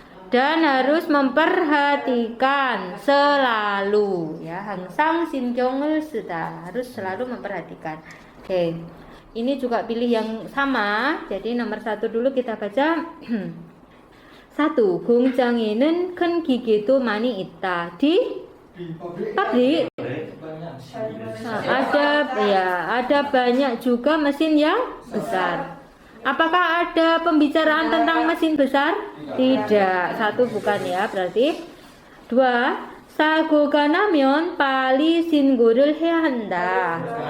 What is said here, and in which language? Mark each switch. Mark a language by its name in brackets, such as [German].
[Indonesian] Dan harus memperhatikan selalu, ya, [Korean] 항상 신경을 쓰다, [Indonesian] harus selalu memperhatikan. Oke, ini juga pilih yang sama. Jadi nomor 1 dulu kita baca. 1. [Korean] 공장에는 큰 기계도 많이 있다. [Indonesian] Di pabrik ada banyak juga mesin yang besar. Apakah ada pembicaraan tentang mesin besar? Tidak. 1 bukan ya, berarti. 2. [Korean] 사고가 나면 빨리 신고를 해야 한다.